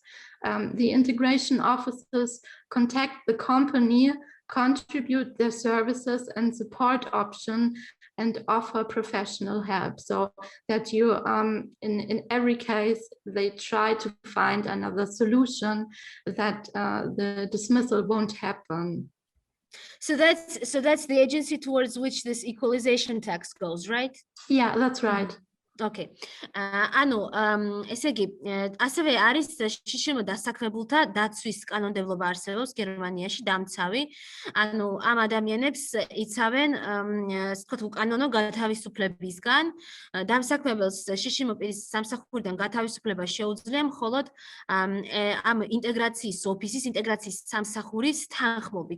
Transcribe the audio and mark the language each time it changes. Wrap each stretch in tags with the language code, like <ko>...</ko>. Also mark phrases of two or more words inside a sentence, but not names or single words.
<en>The integration offices contact the company, contribute their services and support option, and offer professional help, so that you in every case they try to find another solution that the dismissal won't happen. So that's the agency towards which this equalization tax goes, right? Yeah, that's right. Okay.</en> <ka>ანუ ესე იგი ასევე არის შიშიმო დასაქმებულთა დაცვის კანონმდებლობა არსებობს გერმანიაში დამცავი. ანუ ამ ადამიანებს იცავენ ასე ვთქვათ უკანონო გათავისუფლებისგან. დამსაქმებელს შიშიმო პირის სამსახურიდან გათავისუფლება შეუძლია მხოლოდ ამ ინტეგრაციის ოფისის, ინტეგრაციის სამსახურის თანხმობით.</ka>